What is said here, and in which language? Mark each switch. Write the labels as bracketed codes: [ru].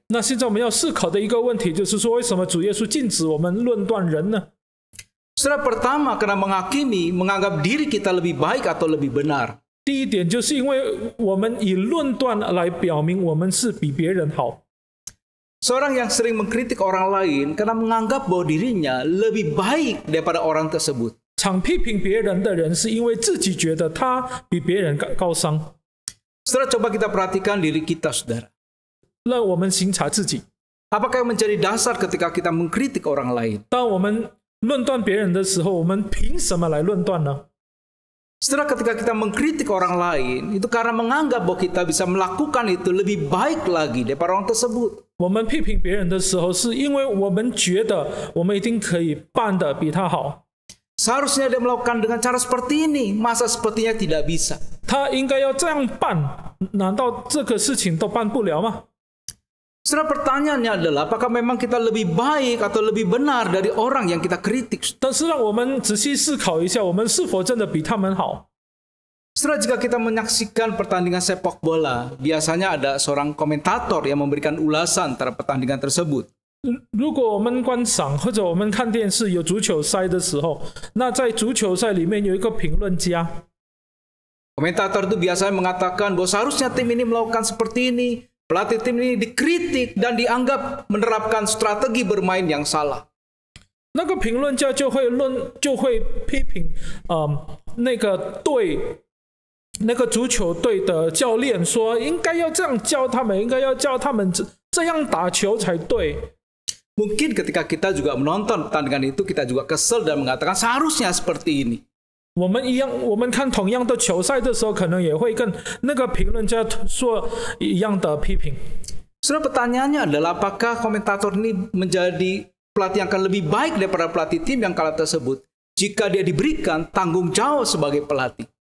[zh] 那现在我们要思考的一个问题就是说，为什么主耶稣禁止我们论断人呢？ [id] Saudara, pertama karena menghakimi, menganggap diri kita lebih baik atau lebih benar. [zh] 第一点就是因为我们以论断来表明我们是比别人好。 [id] Seorang yang sering mengkritik orang lain karena menganggap bahwa dirinya lebih baik daripada orang tersebut. [zh] 常批评别人的人，是因为自己觉得他比别人高尚。 [id] Saudara, coba kita perhatikan diri kita, saudara. [zh] 让我们省察自己。 [id] Apakah yang menjadi dasar ketika kita mengkritik orang lain? [zh] 当我们论断别人的时候，我们凭什么来论断呢？ [id] Saudara, ketika kita mengkritik orang lain, itu karena menganggap bahwa kita bisa melakukan itu lebih baik lagi daripada orang tersebut. [zh] 我们批评别人的时候，是因为我们觉得我们一定可以办得比他好。 [id] Seharusnya dia melakukan dengan cara seperti ini, masa sepertinya tidak bisa. [zh] 他应该要这样办，难道这个事情都办不了吗？ [id] Saudara, pertanyaannya adalah apakah memang kita lebih baik atau lebih benar dari orang yang kita kritik? [zh] 但是让我们仔细思考一下，我们是否真的比他们好？ [id] Saudara, jika kita menyaksikan pertandingan sepak bola, biasanya ada seorang komentator yang memberikan ulasan terhadap pertandingan tersebut. [zh] 如果我们观赏或者我们看电视有足球赛的时候，那在足球赛里面有一个评论家， [id] Komentator itu biasanya mengatakan bahwa seharusnya tim ini melakukan seperti ini, pelatih tim ini dikritik dan dianggap menerapkan strategi bermain yang salah. [zh] 那个评论家就会批评那个队。那个足球队的教练说：“应该要这样教他们，应该要教他们这样打球才对。” [id] Mungkin ketika kita juga menonton pertandingan itu, kita juga kesel dan mengatakan seharusnya seperti ini. [zh] 我们看同样的球赛的时候，可能也会跟那个评论家说一样的批评。 [id] Saudara, pertanyaannya adalah apakah komentator ini menjadi pelatih yang akan lebih baik daripada pelatih tim yang kalah tersebut jika dia diberikan tanggung jawab sebagai pelatih?